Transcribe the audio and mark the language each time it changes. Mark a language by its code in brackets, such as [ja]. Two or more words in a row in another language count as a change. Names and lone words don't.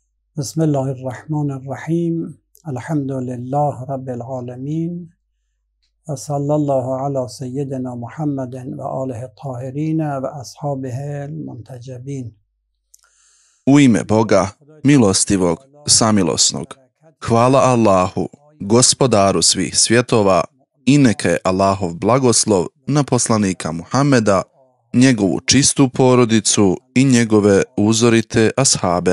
[ar] بسم الله الرحمن الرحيم الحمد لله رب العالمين وصلى الله على سيدنا محمد وآله الطاهرين وأصحابه المنتجبين. [bs] U ime Boga, milostivog, samilosnog. Hvala Allahu, gospodaru svih svjetova, i neka je Allahov blagoslov na poslanika Muhameda, njegovu čistu porodicu i njegove uzorite ashabe.